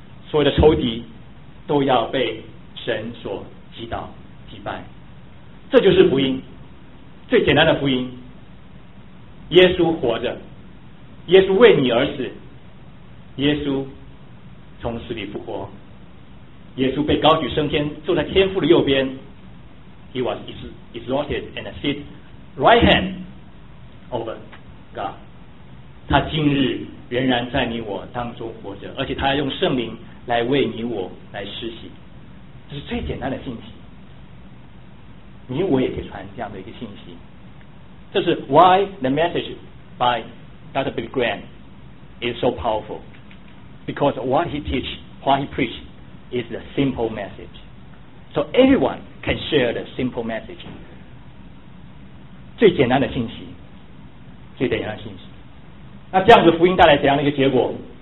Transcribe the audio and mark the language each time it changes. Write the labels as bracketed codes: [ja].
[zh] 所有的仇敌都要被神所击倒击败，这就是福音，最简单的福音。耶稣活着，耶稣为你而死，耶稣从死里复活，耶稣被高举升天，坐在天父的右边。 [en] He was exalted and seated right hand over God。 [zh] 他今日仍然在你我当中活着，而且他要用圣灵来为你我来施洗，这是最简单的信息。你我也可以传这样的一个信息。这是 [en] why the message by Dr. Billy Graham is so powerful, because what he teach, what he preach, is the simple message. So everyone can share the simple message. [zh] 最简单的信息，最简单的信息。那这样子福音带来怎样的一个结果？